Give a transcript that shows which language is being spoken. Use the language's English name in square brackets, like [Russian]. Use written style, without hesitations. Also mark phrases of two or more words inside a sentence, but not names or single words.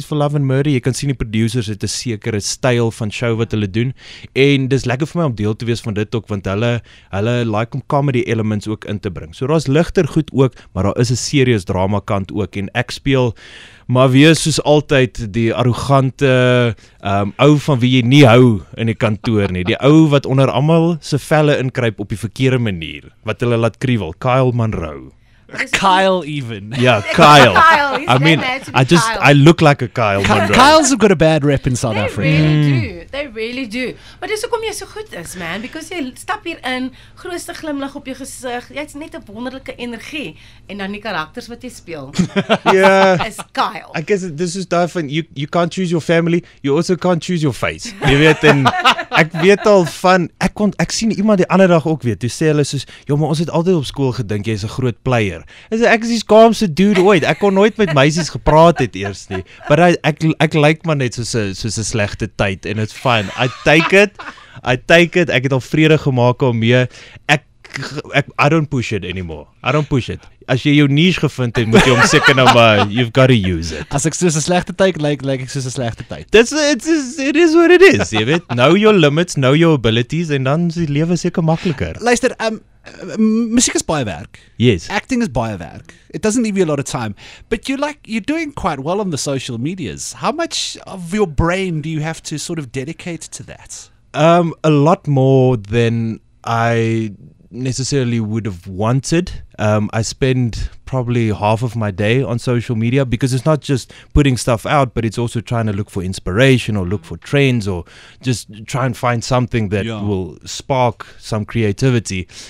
[English] for Love and Murder, [Afrikaans] jy kan sien die producers het 'n sekere styl van show wat hulle doen, en dis lekker vir my om deel te wees van dit ook, want hulle like om [English] comedy elements [Afrikaans] ook in te bring, so daar's ligter goed ook, maar daar is 'n serious drama kant ook, en ek speel maar weer soos altyd die arrogante ou van wie jy nie hou in die kantoor nie. Die ou wat onder almal se velle inkruip op die verkeerde manier, wat hulle laat kriewel, Kyle Monroe. [English] Kyle even. [Afrikaans] Ja, Kyle. [English] Kyle, he's I mean, that man to be I look like a Kyle Monroe. Kyles have got a bad rep in South Africa. They really do. [Afrikaans] Maar dis hoekom jy so goed is, man, because jy stap hier in, grootste glimlag op jou gesig, jy's net 'n wonderlike energie, en dan die karakters wat jy speel. Ja. Is Kyle. [English] I guess this [Afrikaans] is daarvan, [English] you can't choose your family, you also can't choose your face. [Afrikaans] Jy weet, en ek weet al van, ek sien iemand die ander dag ook weer, toe sê hulle soos, ja, maar ons het altyd op skool gedink, jy is 'n groot player. Ek is die skaamste dude ooit, ek kon nooit met meisies gepraat het eers nie, but ek lyk maar net soos 'n slegte tyd, en [English] it's fine, I take it, [Afrikaans] ek het al vrede gemaak daarmee, [English] I don't push it anymore, [Afrikaans] as jy jou niche gevind het, moet jy hom seker nou maar, [English] you've got to use it. [Afrikaans] As ek soos 'n slegte tyd lyk ek soos 'n slegte tyd. [English] It is what it is, [Afrikaans] jy weet, [English] know your limits, know your abilities, [Afrikaans] en dan is die lewe seker makliker. Luister, musiek is baie werk. [English] Yes. [Afrikaans] Acting is baie werk. [English] It doesn't leave you a lot of time. But you're doing quite well on the social medias. How much of your brain do you have to sort of dedicate to that? A lot more than I necessarily would have wanted. I spend probably half of my day on social media, because it's not just putting stuff out, but it's also trying to look for inspiration or look for trends or just try and find something that will spark some creativity.